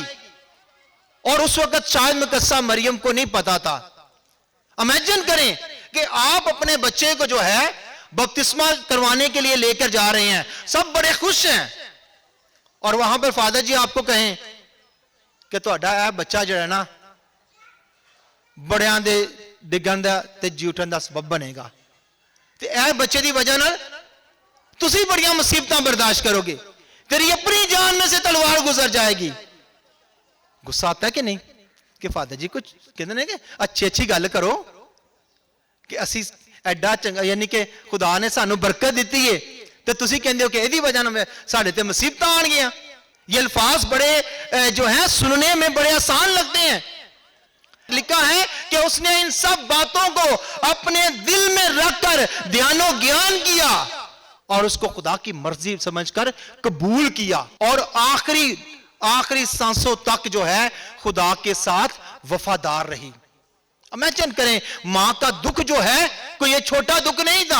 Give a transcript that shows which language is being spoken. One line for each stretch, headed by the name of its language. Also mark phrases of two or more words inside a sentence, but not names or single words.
Urdu: اور اس وقت شاید مقدسہ مریم کو نہیں پتا تھا. امیجن کریں کہ آپ اپنے بچے کو جو ہے بپتسمہ کروانے کے لیے لے کر جا رہے ہیں, سب بڑے خوش ہیں, اور وہاں پر فادر جی آپ کو کہیں کہ
Punjabi: تہاڈا اے بچہ جو ہے نا بڑیاں دے ڈگن دا تے جی اٹھن دا سبب بنے گا, تے اے بچے دی وجہ نال تسی بڑیاں مصیبتاں برداشت کرو گے,
Urdu: تیری اپنی جان میں سے تلوار گزر جائے گی. غصہ آتا ہے کہ نہیں کہ فادر جی کچھ کہتے ہیں کہ
Punjabi: اچھی گل کرو کہ اسی ایڈا چنگا, یعنی کہ خدا نے سانو برکت دیتی ہے تو تسی کہندے ہو کہ ایدی وجہ نال ساڈے تے مصیبتاں آن گیاں.
Urdu: یہ الفاظ بڑے جو ہیں سننے میں بڑے آسان لگتے ہیں. لکھا ہے کہ اس نے ان سب باتوں کو اپنے دل میں رکھ کر دھیانو گیان کیا اور اس کو خدا کی مرضی سمجھ کر قبول کیا اور آخری سانسوں تک جو ہے خدا کے ساتھ وفادار رہی. امیجن کریں، ماں کا دکھ جو ہے کوئی یہ چھوٹا دکھ نہیں تھا.